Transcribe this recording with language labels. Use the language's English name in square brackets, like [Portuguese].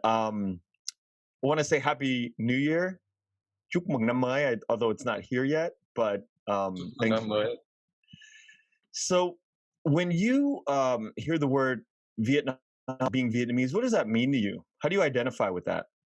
[English] I want to say Happy New Year. [Vietnamese] Chúc mừng năm mới, [English] although it's not here yet, but thanks. [Vietnamese] Năm mới. [English] So, when you hear the word Vietnam being Vietnamese, what does that mean to you? How do you identify with that?